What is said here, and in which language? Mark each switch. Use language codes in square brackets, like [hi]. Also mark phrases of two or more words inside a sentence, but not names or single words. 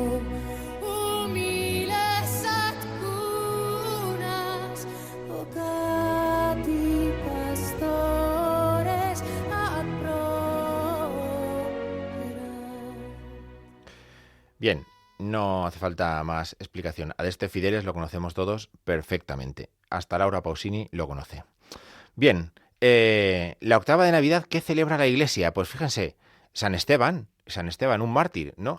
[la] humiles ad cunas, vocati pastores ad propera. [es] Bien, no hace falta más explicación. Adeste Fideles lo conocemos todos perfectamente. Hasta Laura Pausini lo conoce. Bien, la octava de Navidad, ¿qué celebra la Iglesia? Pues fíjense, San Esteban, un mártir, ¿no?